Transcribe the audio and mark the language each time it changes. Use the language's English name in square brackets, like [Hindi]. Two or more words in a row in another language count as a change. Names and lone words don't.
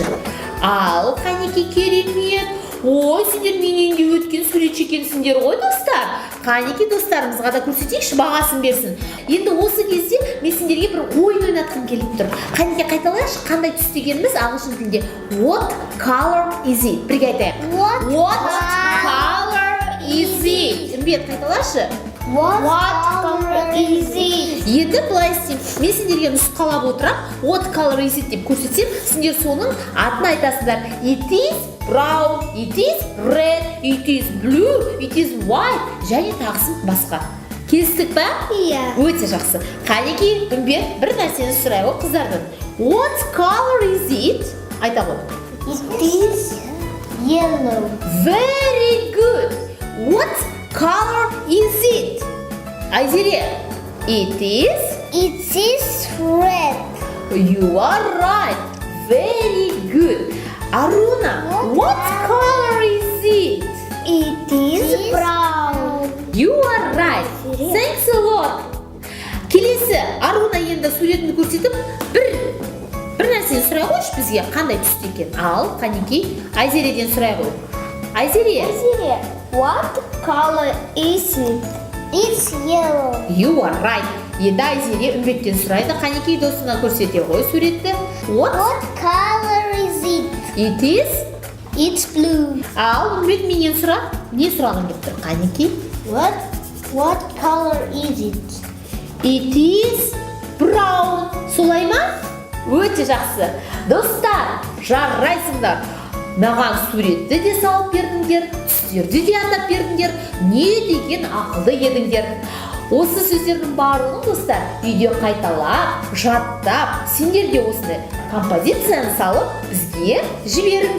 [Kazakh] Ал, қанекей, керемет. Ой, сендер менен де өткен суретші екенсіңдер ғой, достар. Қанекей, достарымызға да көрсетейікші, бағасын берсін. Енді осы кезде мен сендерге бір ойын ойнатқым келіп тұр. Қанекей, қайталайықшы, қандай түс дегеніміз ағылшын тілінде [English] What color is it? [Kazakh] Бірге айтайық. [English] What color is it? [Kazakh] Үмбет, қайталашы. [English] What color is it? [Kazakh] Енді былай істеймін. Мен сендерге нұсқалап отырам. [English] What color is it [Kazakh] деп көрсетсем, сендер соның атын айтасыңдар. [English] It is brown, it is red, it is blue, it is white, [Kazakh] және тағысын басқа. Келістік па? Өте жақсы. Қанекей, Үмбет, бір нәрсені сұрай ғой қыздардан. [English] What color is it? [Kazakh] Айта ғой. [English] It is yellow. Very good. What color is it? Айзере. It is red. You are right. Very good. Аруна, what color is it? It is brown. You are right. Thanks a lot. [Kazakh] Келесі, Аруна енді суретін көрсетіп, бір нәрсені сұрай қойшы бізге, қандай түсті екен. Ал, қанекей, Айзереден сұрай қой. Айзере. [English] What color is it? It's yellow. You are right. [Kazakh] Енді Айзере Үмбеттен сұрайды, қанекей досына көрсете ғой суретті. [English] What color is it? It's blue. [Kazakh] Ал, Үмбет менен сұра. Не сұрағын деп тұр, қанекей? [English] What color is it? It is brown. [Kazakh] Солай ма? Өте жақсы. Достар, жарайсыңдар. Маған суретті де салып бердіңдер, түстерді де атап бердіңдер. Не деген ақылды едіңдер. Осы сөздердің барлығын, достар, үйде қайталап, жаттап, сендер де осыны композицияны салып бізге жіберіңдер.